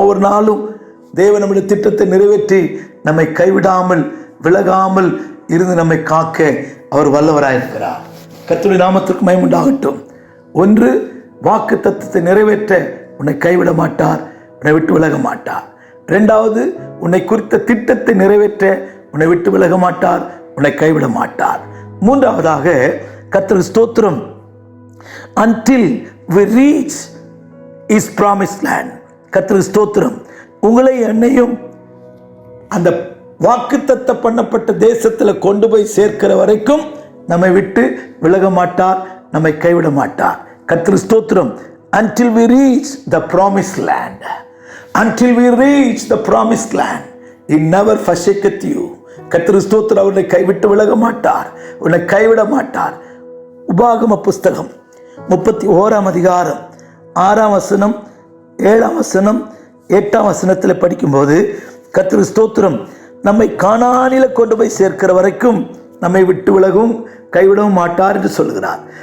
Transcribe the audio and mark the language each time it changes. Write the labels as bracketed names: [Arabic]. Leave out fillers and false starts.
[Tamil] ஒவ்வொரு நாளும் தேவன் நம்முடைய திட்டத்தை நிறைவேற்றி நம்மை கைவிடாமல், விலகாமல் இருந்து நம்மை காக்க அவர் வல்லவராயிருக்கிறார். கர்த்தருடைய நாமத்திற்கு மகிமை உண்டாகட்டும். 1, வாக்கு தத்தத்தை நிறைவேற்ற உன்னை கைவிட மாட்டார், உன்னை விட்டு விலக மாட்டார். 2வது, உன்னை குறித்த திட்டத்தை நிறைவேற்ற உன்னை விட்டு விலக மாட்டார், உன்னை கைவிட மாட்டார். [English] 3வதாக, [Tamil] கர்த்தருக்கு ஸ்தோத்திரம், [English] until we reach his promised land. கர்த்தருக்கு ஸ்தோத்திரம். [Tamil] உங்களை என்னையும் அந்த வாக்குத்தத்த பண்ணப்பட்ட தேசத்தில் கொண்டு போய் சேர்க்கிற வரைக்கும் நம்மை விட்டு விலக மாட்டார், நம்மை கைவிட மாட்டார். கர்த்தர் ஸ்தோத்திரம். [English] until we reach the promised land, until we reach the promised land, he never forsaketh you. [Tamil] கர்த்தர் ஸ்தோத்திரம். அவனை கைவிட்டு விலக மாட்டார், உன்னை கைவிட மாட்டார். உபாகம புஸ்தகம் 31 அதிகாரம் 6 வசனம் 7 வசனம் 8 வசனத்தில் படிக்கும்போது கர்த்தர் ஸ்தோத்திரம் நம்மை கானானில கொண்டு போய் சேர்க்கிற வரைக்கும் நம்மை விட்டு விலகவும் கைவிடவும் மாட்டார் என்று சொல்கிறார்.